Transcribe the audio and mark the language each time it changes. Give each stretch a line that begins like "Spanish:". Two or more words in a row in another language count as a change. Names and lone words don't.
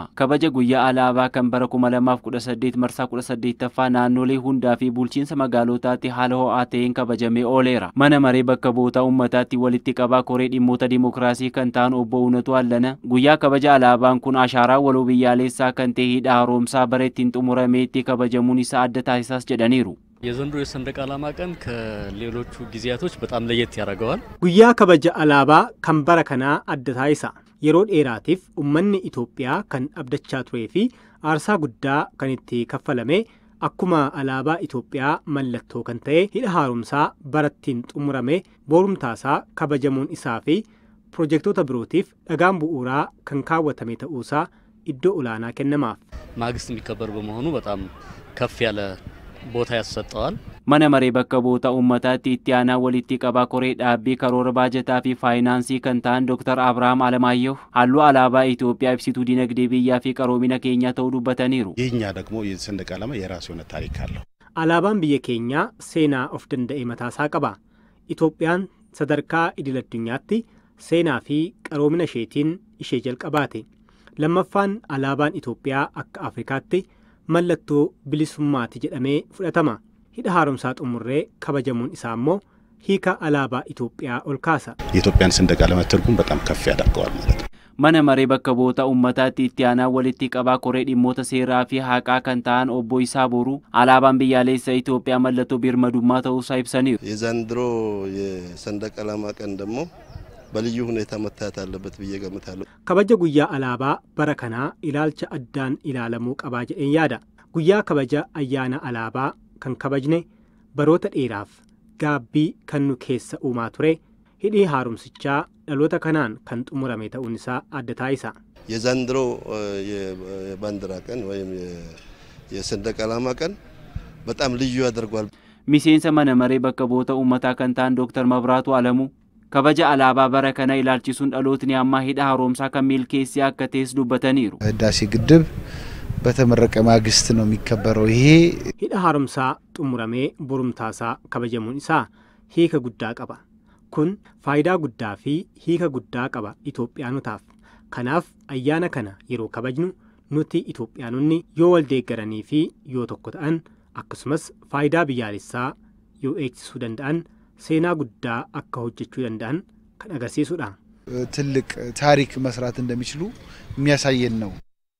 Oromo: Kabaja guyyaa alaabaa kan bara 2018 marsaa 18ffaa naannolee hundaa fi bulchiinsa magaalotaatti haala ho'aa ta'een kabajamee ooleera. Mana maree bakka bu'oota uummataatti walitti qabaa koree dhimmoota dimokiraasii kan ta'an obbo Uunatu Allana guyyaa kabaja alaabaan kun ashaaraa waloo biyyaalessaa kan ta'e hidha haaromsaa bara ittiin xumurameetti kabajamuun isaa adda taasisaas jedhaniiru.
Amharic: የዘንድሮ የሰንደቅ ዓላማ ቀን ከሌሎቹ ጊዜያቶች በጣም ለየት ያደርገዋል።
Oromo: guyyaa kabaja alaabaa kan bara kana adda taasisa yeroo dheeraatiif ummanni Itoophiyaa kan abdachaa turee fi aarsaa guddaa kan itti kaffalame akkuma alaabaa Itoophiyaa mallattoo kan ta'e hidha haaromsaa barattiin xumurame boorumtaasaa kabajamuun isaa fi piroojektota birootiif dhagaan bu'uuraa kan kaawwatame ta'uusaa iddoo olaanaa kennamaaf.
Amharic: ማግስት የሚከበር በመሆኑ በጣም ከፍ ያለ ቦታ ያሰጠዋል።
Oromo: Mana maree bakka bu'oota uummataatti itti aanaa walitti qabaa koree dhaabbii karoora baajataa fi faayinaansii kan ta'an Dr. Abrahaam Alamaayyoo halluu alaabaa Itoophiyaa ibsituu dinagdee biyyaa fi qaroomina keenyaa ta'uu dubbataniiru.
Amharic: የኛ ደግሞ የሰንደቅ ዓላማ የራሱ የሆነ ታሪክ አለው።
Oromo: Alaabaan biyya keenyaa seenaa of danda'e mataasaa qaba. Itoophiyaan sadarkaa idil-addunyaatti seenaa fi qaroomina isheetiin ishee jalqabaate. Lammaffaan alaabaan Itoophiyaa akka Afrikaatti mallattoo bilisummaati jedhamee fudhatama. hidha haaromsaa xumurree kabajamuun isaa immoo hiika alaabaa Itoophiyaa ol kaasa.
Amharic: የኢትዮጵያን ሰንደቅ ዓላማ ትርጉም በጣም ከፍ ያደርገዋል ማለት ነው።
Oromo: Mana maree bakka bu'oota uummataatti itti aanaa walitti qabaa koree dhimmoota seeraa fi haqaa kan ta'an obbo Isaa Boruu alaabaan biyyaalessa Itoophiyaa mallattoo birmadummaa ta'uusaa ibsaniiru.
Amharic: የዘንድሮ የሰንደቅ ዓላማ ቀን ደግሞ በልዩ ሁኔታ መታየት አለበት ብዬ ገምታለሁ።
Oromo: Kabaja guyyaa alaabaa bara kanaa ilaalcha addaan ilaalamuu qabaa jedheen yaada. Guyyaa kabaja ayyaana alaabaa kan kabajne baroota dheeraaf gaabbii kan nu keessa uumaa ture hidhii haaromsichaa dhaloota kanaan kan xumurame ta'uun isaa adda taasisa.
Amharic: የዘንድሮ የባንዲራ ቀን ወይም የሰንደቅ ዓላማ ቀን በጣም ልዩ ያደርገዋል።
Oromo: Miseensa mana maree bakka bu'oota uummataa kan ta'an Dr. Mabraatu Alamuu kabaja alaabaa bara kana ilaalchisuun dhalootni ammaa hidha haaromsaa kan milkeessee akka ta'es dubbataniiru.
Amharic: ህዳሴ ግድብ በተመረቀ ማግስት ነው የሚከበረው። ይሄ
Oromo: hidha haaromsaa xumuramee boorumtaasaa kabajamuun isaa hiika guddaa qaba. Kun faayidaa guddaa fi hiika guddaa qaba Itoophiyaanotaaf. Kanaaf ayyaana kana yeroo kabajnu nuti Itoophiyaanonni yoo wal deeggaranii fi yoo tokko ta'an akkasumas faayidaa biyyaalessaa yoo eegsisuu danda'an seenaa guddaa akka hojjechuu danda'an kan agarsiisudha.
Amharic: ትልቅ ታሪክ መስራት እንደሚችሉ የሚያሳየን ነው።